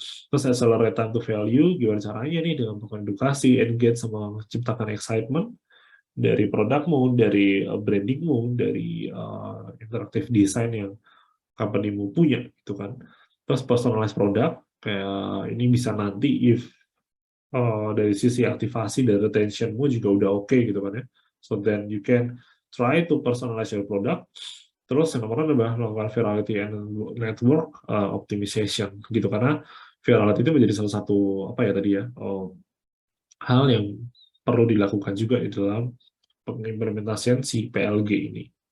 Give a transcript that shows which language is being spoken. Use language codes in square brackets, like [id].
[id] Terus accelerate time to value, gimana caranya nih dengan melakukan edukasi, engage, sama menciptakan excitement dari produkmu, dari brandingmu, dari interaktif design yang company-mu punya gitu kan. Terus personalized product, kayak ini bisa nanti if dari sisi aktivasi dan retentionmu juga udah oke gitu kan ya. [en] So then you can try to personalize your product. [id] Terus yang nomor adalah melakukan virality and network optimization gitu, karena virality itu menjadi salah satu apa ya tadi ya, hal yang perlu dilakukan juga di dalam pengimplementasian si PLG ini.